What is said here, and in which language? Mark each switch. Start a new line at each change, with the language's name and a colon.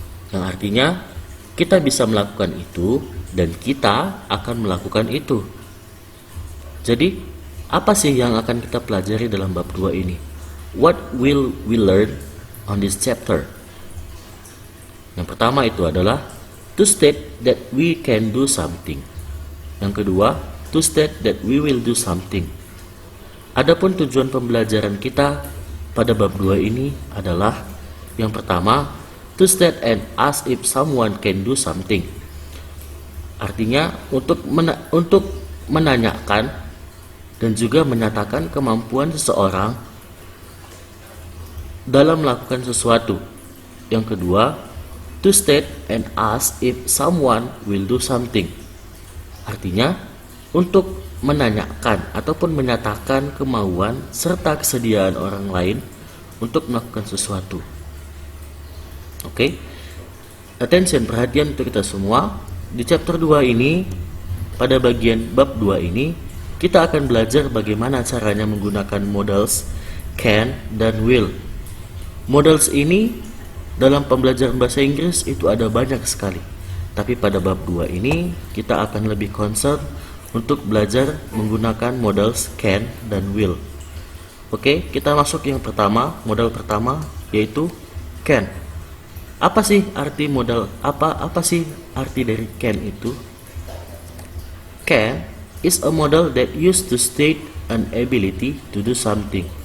Indonesian: Yang artinya kita bisa melakukan itu dan kita akan melakukan itu. Jadi, apa sih yang akan kita pelajari dalam bab 2 ini?
English: What will we learn on this chapter?
Indonesian: Yang pertama itu adalah
English: to state that we can do something.
Indonesian: Yang kedua,
English: to state that we will do something.
Indonesian: Adapun tujuan pembelajaran kita pada bab 2 ini adalah yang pertama,
English: to state and ask if someone can do something.
Indonesian: Artinya untuk menanyakan dan juga menyatakan kemampuan seseorang dalam melakukan sesuatu. Yang kedua,
English: to state and ask if someone will do something.
Indonesian: Artinya untuk menanyakan ataupun menyatakan kemauan serta kesediaan orang lain untuk melakukan sesuatu. Oke? Attention, perhatian untuk kita semua. Di chapter 2 ini, pada bagian bab 2 ini, kita akan belajar bagaimana caranya menggunakan modals can dan will. Modals ini dalam pembelajaran bahasa Inggris itu ada banyak sekali. Tapi pada bab 2 ini kita akan lebih concern untuk belajar menggunakan modals can dan will. Oke, kita masuk yang pertama, modal pertama yaitu can. Apa sih arti modal? Apa sih arti dari can itu?
English: Can is a model that used to state an ability to do something.